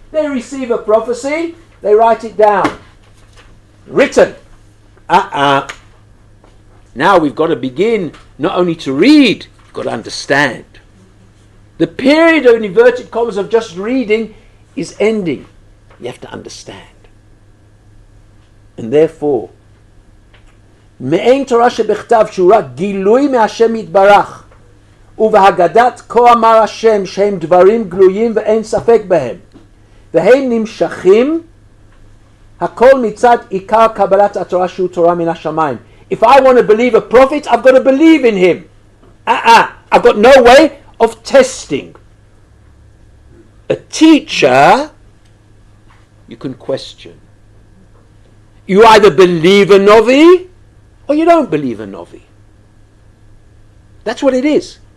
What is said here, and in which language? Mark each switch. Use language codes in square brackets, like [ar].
[en] They receive a prophecy, they write it down. Written. Now we've got to begin not only to read, we've got to understand. The period of inverted commas of just reading is ending. You have to understand. And therefore, [he] Me'en Torah shebechtav shura gilui me'Hashem yitbarach ובהגדת כה אמר השם שהם דברים גלויים ואין ספק בהם והם נמשכים הכל מצד עיקר קבלת התורה שהוא תורה מן השמיים. [en] If I want to believe a prophet, I've got to believe in him. I've got no way of testing. A teacher, you can question. You either believe a Novi or you don't believe a Novi. That's what it is.